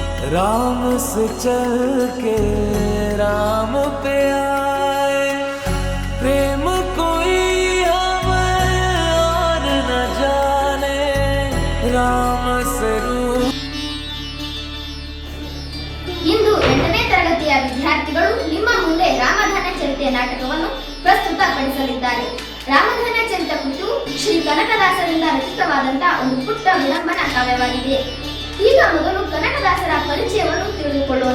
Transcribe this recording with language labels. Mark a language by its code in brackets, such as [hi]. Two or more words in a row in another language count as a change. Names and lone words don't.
[hi] राम से चल के राम पे आए, प्रेम कोई हमें और न जाने, राम से [kn] ಇಂದು 8ನೇ ತರಗತಿಯ ವಿದ್ಯಾರ್ಥಿಗಳು ನಿಮ್ಮ ಮುಂದೆ ರಾಮಧನ್ಯ ಚರಿತೆಯ ನಾಟಕವನ್ನು ಪ್ರಸ್ತುತಪಡಿಸಲಿದ್ದಾರೆ. ರಾಮಧನ್ಯ ಚರಿತ ಕುರಿತು ಶ್ರೀ ಕನಕದಾಸರಿಂದ ರಚಿತವಾದಂತಹ ಒಂದು ಪುಟ್ಟ ವಿಡಂಬನಾ ಕಾವ್ಯವಾಗಿದೆ. ಈಗ ಮೊದಲು ಕನಕದಾಸರ ಪರಿಚಯವನ್ನು ತಿಳಿದುಕೊಳ್ಳೋಣ.